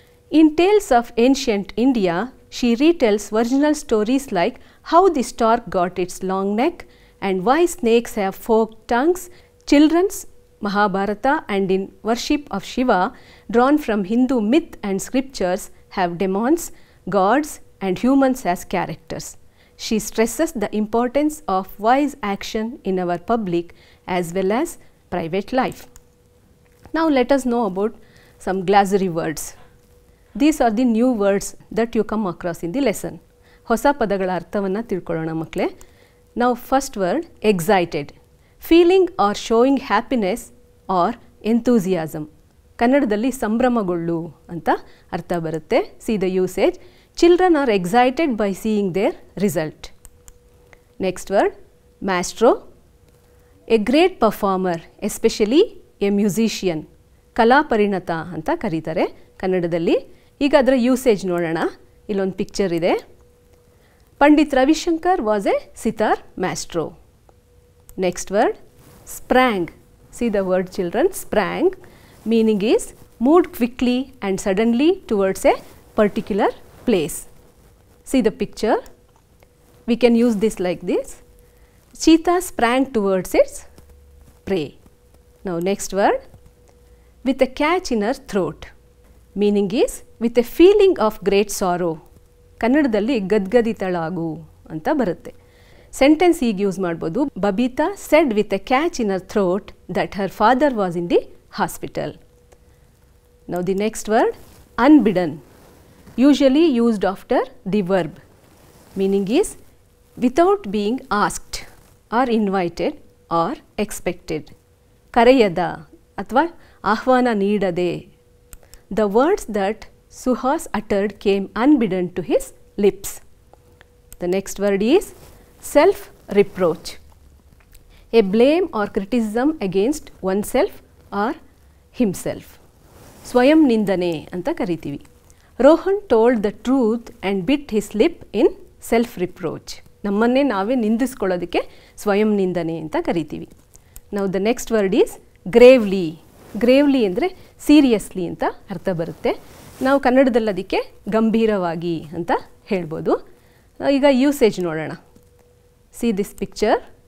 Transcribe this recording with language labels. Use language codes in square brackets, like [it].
[en] In Tales of Ancient India, she retells virginal stories like how the stork got its long neck and why snakes have forked tongues, children's Mahabharata, and in worship of Shiva, drawn from Hindu myth and scriptures, have demons, gods and humans as characters. She stresses the importance of wise action in our public as well as private life. Now let us know about some glossary words. These are the new words that you come across in the lesson. [kn] ಹೊಸ ಪದಗಳ ಅರ್ಥವನ್ನು ತಿಳ್ಕೊಳ್ಳೋಣ ಮಕ್ಕಳೇ. [en] Now first word, excited. Feeling or showing happiness or enthusiasm. [kn] ಕನ್ನಡದಲ್ಲಿ ಸಂಭ್ರಮಗೊಳ್ಳು ಅಂತ ಅರ್ಥ ಬರುತ್ತೆ. [en] See the usage. Children are excited by seeing their result. Next word, maestro. A great performer, especially a musician. [kn] ಕಲಾ ಪರಿಣತ ಅಂತ ಕರೀತಾರೆ ಕನ್ನಡದಲ್ಲಿ. ಈಗ ಅದರ ಯೂಸೇಜ್ ನೋಡೋಣ. ಇಲ್ಲೊಂದು ಪಿಕ್ಚರ್ ಇದೆ. [en] Pandit Ravi Shankar was a sitar maestro. Next word, sprang. See the word children, sprang. Meaning is moved quickly and suddenly towards a particular place. See the picture. We can use this like this. Cheetah sprang towards its prey. Now next word, with a catch in her throat. Meaning is with a feeling of great sorrow. [kn] ಕನ್ನಡದಲ್ಲಿ ಗದ್ಗದಿತಳಾಗು ಅಂತ ಬರುತ್ತೆ. Sentence ಈಗ use ಮಾಡ್ಬೋದು. [en] Babita said with a catch in her throat that her father was in the hospital. Now the next word, unbidden. Usually used after the verb. Meaning is without being asked or invited or expected. [kn] ಕರೆಯದ ಅಥವಾ ಆಹ್ವಾನ ನೀಡದೆ. [en] The words that Suhas uttered came unbidden to his lips. The next word is self-reproach. A blame or criticism against oneself or himself. [kn] ಸ್ವಯಂ ನಿಂದನೆ ಅಂತ ಕರಿತೀವಿ. [en] Rohan told the truth and bit his lip in self-reproach. [kn] ನಮ್ಮನ್ನೇ ನಾವೇ ನಿಂದಿಸ್ಕೊಳ್ಳೋದಕ್ಕೆ ಸ್ವಯಂ ನಿಂದನೆ ಅಂತ ಕರಿತೀವಿ. [en] Now the next word is gravely. Gravely ಅಂದರೆ [kn] ಸೀರಿಯಸ್ಲಿ ಅಂತ ಅರ್ಥ ಬರುತ್ತೆ. ನಾವು ಕನ್ನಡದಲ್ಲಿ ಅದಕ್ಕೆ ಗಂಭೀರವಾಗಿ ಅಂತ ಹೇಳ್ಬೋದು. ಈಗ ಯೂಸೇಜ್ ನೋಡೋಣ. [en] See this picture.